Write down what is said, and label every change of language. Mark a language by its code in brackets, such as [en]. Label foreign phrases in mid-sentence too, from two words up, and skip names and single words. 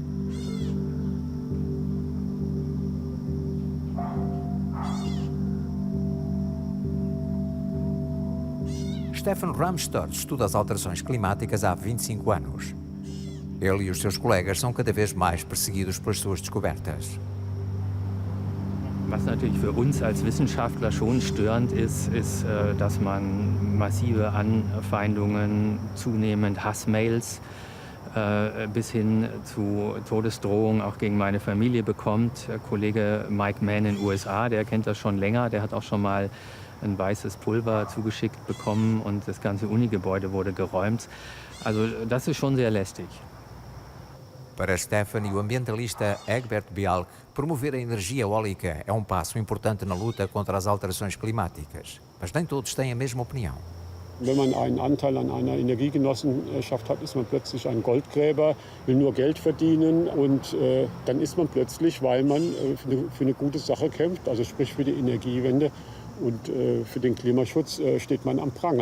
[pt] Stefan Ramstad estuda as alterações climáticas há 25 anos. Ele e os seus colegas são cada vez mais perseguidos pelas suas descobertas. [de] Was natürlich für uns als Wissenschaftler schon störend ist, dass man massive Anfeindungen, zunehmend Hassmails bis hin zu Todesdrohungen auch gegen meine Familie bekommt. Der Kollege Mike Mann in den USA, der kennt das schon länger, der hat auch schon mal ein weißes Pulver zugeschickt bekommen und das ganze Unigebäude wurde geräumt. Also das ist schon sehr lästig. [pt] Para Stefan e o ambientalista Egbert Bialk, promover a energia eólica é um passo importante na luta contra as alterações climáticas. Mas nem todos têm a mesma opinião. [de] Wenn man einen Anteil an einer Energiegenossenschaft hat, ist man plötzlich ein Goldgräber, will nur Geld verdienen und dann ist man plötzlich, weil man für eine gute Sache kämpft, also sprich für die Energiewende, und für den Klimaschutz steht man am Pranger.